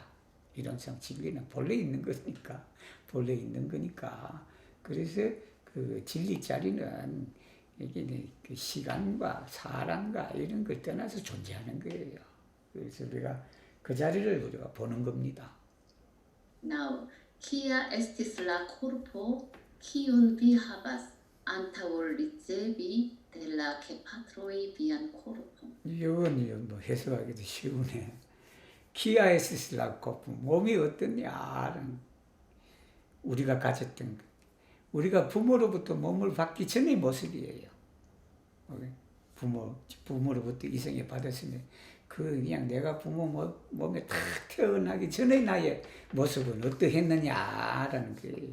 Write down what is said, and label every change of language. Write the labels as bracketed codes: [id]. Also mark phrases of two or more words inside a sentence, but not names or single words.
[ko] 이론상 진리는 본래 있는 거니까. 본래 있는 거니까. 그래서 그 진리 자리는 이게 그 시간과 사람과 이런 걸 떠나서 존재하는 거예요. 그래서 우리가 그 자리를 우리가 보는 겁니다. [eo] Now, kia estis la korpo, kiun vi havas antaŭ ricevi de la gepatroj vian korpon? [ko] 이건 뭐 해석하기도 쉬우네. 키아에시스라고 몸이 어떠냐? 우리가 가졌던 것. 우리가 부모로부터 몸을 받기 전의 모습이에요. 부모로부터 이성에 받았으면 그냥 내가 부모 몸에 탁 태어나기 전에 나의 모습은 어떠했느냐라는 거예요.